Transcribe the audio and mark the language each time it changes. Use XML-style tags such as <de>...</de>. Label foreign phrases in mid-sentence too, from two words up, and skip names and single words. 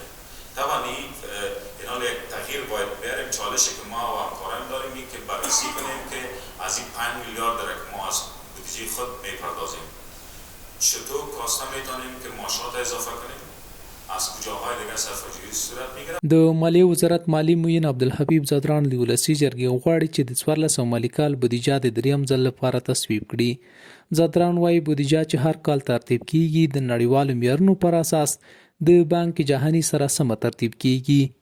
<fa>طبعا این حال یک تغییر باید بیاریم. چالشی که ما و همکاران داریم این که بررسی کنیم که از این 5 میلیارد را که ما از بودجه خود میپردازیم چطور کاسته میتونیم که معاشات اضافه کنیم، از کجاهای دیگه صرفه‌جویی صورت میگیره.</fa> <ps>د مالیې وزارت مالی معین عبدالحبیب زدران د ولسي جرګې غواړي چې د 1400 مالي کال بودیجه د دریم ځل لپاره تصویب کړي. زدران وایي بودیجه چې هر کال ترتیب کیږي د نړیوالو معیارونو پر اساس د</ps> <fa>بانک جهانی</fa> <ps>سره سم ترتیب کیږي.</ps>